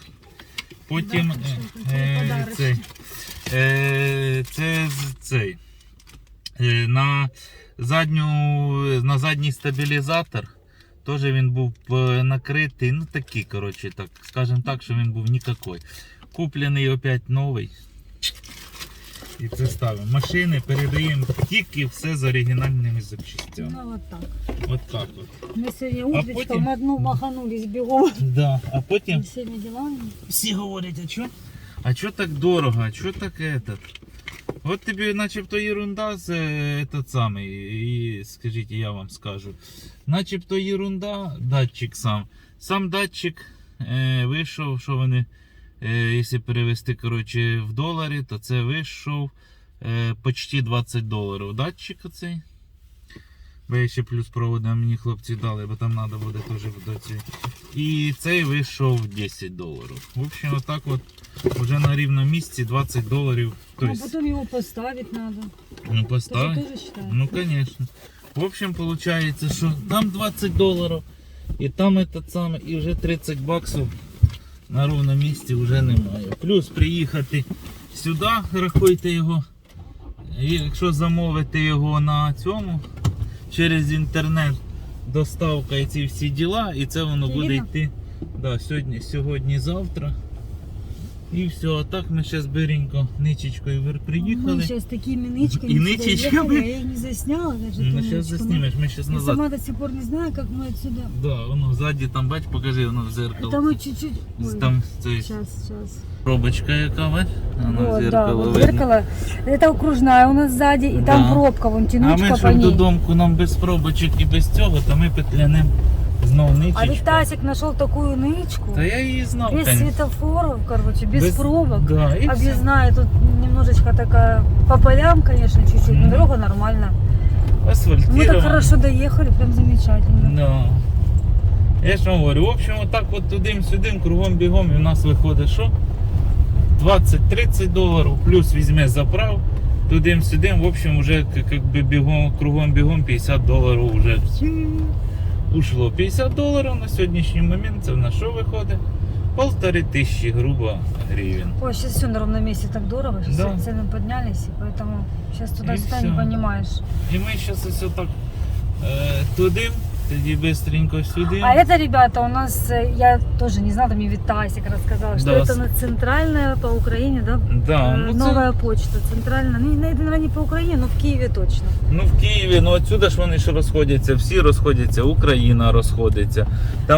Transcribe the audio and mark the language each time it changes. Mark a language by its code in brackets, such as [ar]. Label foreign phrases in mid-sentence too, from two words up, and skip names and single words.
[uk] Потім на задній стабілізатор теж він був накритий, ну такий, коротше, так, скажімо так, що він був нікакой. Куплений опять новий. І це ставимо. Машини передаємо тільки все з оригінальними запчастями. [ru] Ну вот так. [uk] От так от. [ru] Мы сегодня утречком [uk] потім... [ru] одну маханулись бегом. [uk] Да, а потім [ru] Всеми делами. [uk] всі говорять, [ru] а чо так дорого, а чо так этот? [uk] От тобі начебто ерунда з этот самий, і скажіть, я вам скажу. Начебто ерунда, датчик сам. Сам датчик вийшов, що вони, якщо перевести, коротше, в долари, то це вийшов почти $20. Датчик оцей. Бо я ще плюс провода мені хлопці дали, бо там треба буде теж до цієї. І цей вийшов $10. [ru] В общем, [uk] отак от вже на рівному місці $20. [ru] А потом его поставить надо. Ну, поставить. Тоже считается? Ну, конечно. В общем, получается, что там $20, и там этот самый, и [uk] вже $30 на ровному місці вже немає. Плюс приїхати сюди, рахуйте його, якщо замовити його на цьому, через інтернет, доставка і ці всі діла, і це воно буде йти сьогодні-завтра. І все, а так ми зараз биренько ничечкою приїхали. [ru] Мы сейчас такими нычками И нычечками. я их не засняла даже. Ну, ту сейчас нычку. заснимешь, мы сейчас Я назад. сама до сих пор не знаю, как мы отсюда. Да, [uk] воно ззаді там, бач, покажи, воно в зеркало. [ru] Это мы чуть-чуть. Ой, [uk] Там це [ru] сейчас. [uk] пробочка яка, бач? Воно в Вот, да, зеркало [ru] вот видно. зеркало. Это окружная у нас сзади, и там Да. пробка, вон А тянучка [uk] ми по щоб [ru] ней. [uk] додому нам без пробочок і без цього, то ми петлянем знов [ru] А ничечку. Витасик нашел такую нычку. [uk] Та я її знав, [ru] Без конечно. светофоров, короче, без пробок. [uk] Да, і все. [ru] Объездная, тут немножечко такая по полям, конечно, чуть-чуть, но дорога нормально. Мы Асфальтировано. так хорошо доехали, прям замечательно. Да. Я ж вам говорю, в общем, [uk] отак от тудим-сюдим, кругом-бігом, і в нас виходить що? $20-30, плюс візьме заправ, тудим-сюдим, [ru] в общем, уже как бы бігом, кругом-бігом $50 вже ушло. [uk] $50 на сьогоднішній момент, це в нас що виходить? 1500, грубо, гривень. [ru] Ой, сейчас все на ровном месте так дорого, сейчас Да. цены поднялись, и поэтому сейчас туда-сюда И не всё. понимаешь. [uk] І ми зараз ось так тудим, тоді бистренько сюди. [ru] А это, ребята, у нас, я тоже не знала, мне Витасик рассказал, что Да. это на центральная по Украине, да? Да, ну, це, Новая почта, центральная, ну, наверное, не по Украине, но в Киеве точно. [uk] ну в Києві, ну отсюда ж вони ж розходяться, всі розходяться, Україна розходиться. Там